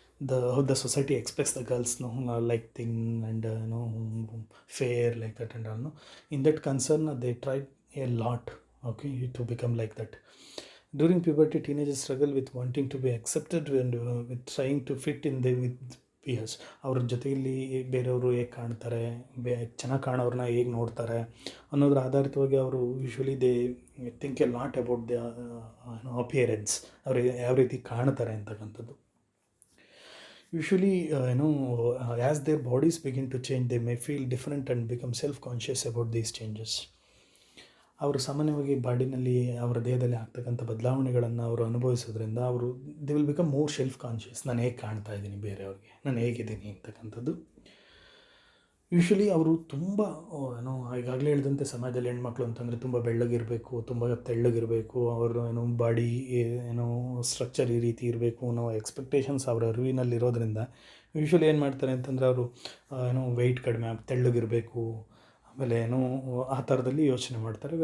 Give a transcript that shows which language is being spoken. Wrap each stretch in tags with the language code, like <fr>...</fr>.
<en>How the society expects the girls, no, like thin and fair like that and all. No, in that concern, they try a lot, okay, to become like that. During puberty, teenagers struggle with wanting to be accepted and with trying to fit in the with peers.</en> <kn>ಅವ್ರ ಜೊತೆಯಲ್ಲಿ ಬೇರೆಯವರು ಹೇಗೆ ಕಾಣ್ತಾರೆ, ಚೆನ್ನಾಗಿ ಕಾಣೋರನ್ನ ಹೇಗೆ ನೋಡ್ತಾರೆ ಅನ್ನೋದ್ರ ಆಧಾರಿತವಾಗಿ ಅವರು usually</kn> <en>they think a lot about the appearance,</en> <kn>ಅವ್ರು ಯಾವ ರೀತಿ ಕಾಣ್ತಾರೆ ಅಂತಕ್ಕಂಥದ್ದು.</kn> <en>Usually, as their bodies begin to change, they may feel different and become self-conscious about these changes.</en> <kn>ಅವರು ಸಾಮಾನ್ಯವಾಗಿ ಬಾಡಿನಲ್ಲಿ ಅವರ ದೇಹದಲ್ಲಿ ಆಗ್ತಕ್ಕಂಥ ಬದಲಾವಣೆಗಳನ್ನು ಅವರು ಅನುಭವಿಸೋದ್ರಿಂದ ಅವರು</kn> <en>They will become more self conscious.</en> <kn>ನಾನು ಹೇಗೆ ಕಾಣ್ತಾ ಇದ್ದೀನಿ ಬೇರೆಯವ್ರಿಗೆ, ನಾನು ಹೇಗಿದ್ದೀನಿ ಅಂತಕ್ಕಂಥದ್ದು. ಯೂಶ್ವಲಿ ಅವರು ತುಂಬ ಈಗಾಗಲೇ ಹೇಳಿದಂತೆ ಸಮಾಜದಲ್ಲಿ ಹೆಣ್ಮಕ್ಳು ಅಂತಂದರೆ ತುಂಬ ಬೆಳ್ಳಗಿರಬೇಕು, ತುಂಬ ತೆಳ್ಳಗಿರಬೇಕು, ಅವರು ಬಾಡಿ ಸ್ಟ್ರಕ್ಚರ್ ಈ ರೀತಿ ಇರಬೇಕು ಅನ್ನೋ ಎಕ್ಸ್ಪೆಕ್ಟೇಷನ್ಸ್ ಅವರ ಅರಿವಿನಲ್ಲಿರೋದ್ರಿಂದ ಯೂಶ್ವಲಿ ಏನು ಮಾಡ್ತಾರೆ ಅಂತಂದರೆ ಅವರು ವೆಯ್ಟ್ ಕಡಿಮೆ ತೆಳ್ಳಗಿರಬೇಕು, ಆಮೇಲೆ ಆ ಥರದಲ್ಲಿ ಯೋಚನೆ ಮಾಡ್ತಾರೆ.</kn>